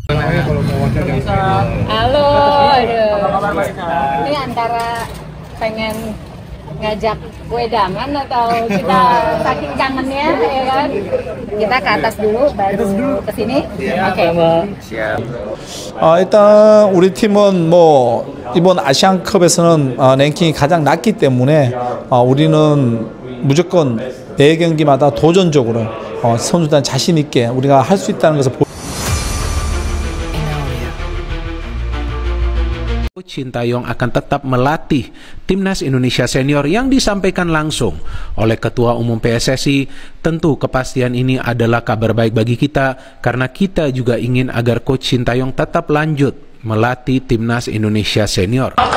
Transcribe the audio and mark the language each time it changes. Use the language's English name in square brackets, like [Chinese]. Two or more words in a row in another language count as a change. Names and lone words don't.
[Indonesian] Halo, aduh. Ini antara pengen ngajak wedangan atau kita saking kangennya, ya kan? Kita ke atas dulu, baru ke sini. Oke. siap. [Korean] 일단 우리 팀은 이번 아시안컵에서는 랭킹이 가장 낮기 때문에 우리는 무조건 매 경기마다 도전적으로 선수단 자신 있게 우리가 할 수 있다는 것을 [Indonesian] Shin Tae-yong akan tetap melatih timnas Indonesia senior yang disampaikan langsung oleh Ketua Umum PSSI. Tentu kepastian ini adalah kabar baik bagi kita karena kita juga ingin agar Coach Shin Tae-yong tetap lanjut melatih timnas Indonesia senior.